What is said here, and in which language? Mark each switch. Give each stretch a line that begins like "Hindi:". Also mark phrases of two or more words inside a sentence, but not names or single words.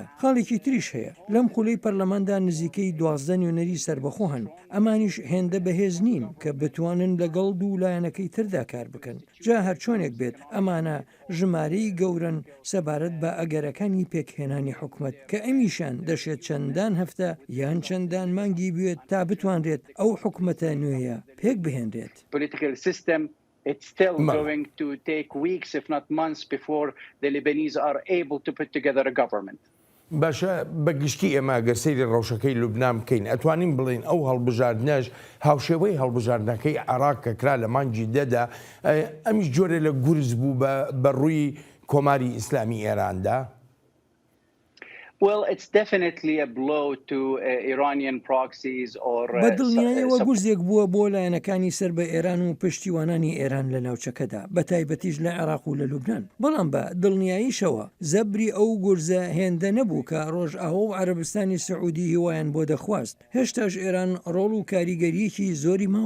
Central Kurdish: خاڵێکی تریش هەیە لەم خولەی پەرلەماندا نزیکەی 12 نوێنەری سربەخۆ هەن ئەمانیش هێندە بەهێز نین کە بتوانن لەگەڵ دوو لایەنەکەی تردا کار بکەن. جا هەر چۆنێک بێت ئەمانە ژمارەی گەورن سەبارەت بە ئەگەرەکانی پێکهێنانی حکوومەت کە ئەمیشان دەشێت چەندان هەفتە یان چەندان مانگی بوێت تا بتوانرێت ئەو حکوومەتە نوێیە پێک بهێنرێت.
English: It's still going to take weeks, if not months, before the Lebanese are able to put together a government.
Central Kurdish: باشە بەگشتی ئێمە گەرسەیری ڕەوشەکەی لوبنان بکەین ئەتوانین بڵین ئەو هەڵبژاردنەش هاوشێوەی هەڵبژاردنەکەی عراق کە کرا لە مانگی دەدا ئەمیش جۆرە لە گورز بوو بە ڕووی کۆماری ئیسلامی ئێراندا؟
English: Well, it's definitely a blow to Iranian proxies or
Central Kurdish: بەدڵنیایەوە گورزێک بووە بۆ لایەنەکانی سەر بە ئێران و پشتیوانانی ئێران لە ناوچەکەدا بە تایبەتیش لە عێراق و لە لوبنان بەڵام بە دڵنیاییشەوە زەبری ئەو گورزە هێندە نەبوو کە ڕۆژئاوا و عەرەبستانی سەعودی هیوایان بۆ دەخواست هێشتاش ئێران ڕۆڵ و کاریگەریەکی زۆری ماوە